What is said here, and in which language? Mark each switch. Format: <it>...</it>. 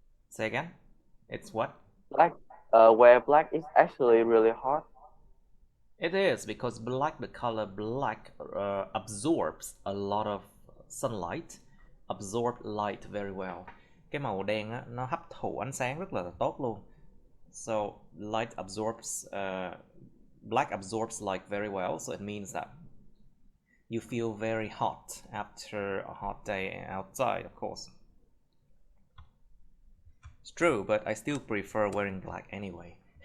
<en>Say again? It's what? Wear black is actually really hard. It is, because black, the color black absorbs a lot of sunlight, absorb light very well.</en> <vi>Cái màu đen á, nó hấp thụ ánh sáng rất là tốt luôn.</vi> <en>So light absorbs, black absorbs light very well, so it means that you feel very hot after a hot day outside, of course. It's true, but I still prefer wearing black anyway.</en>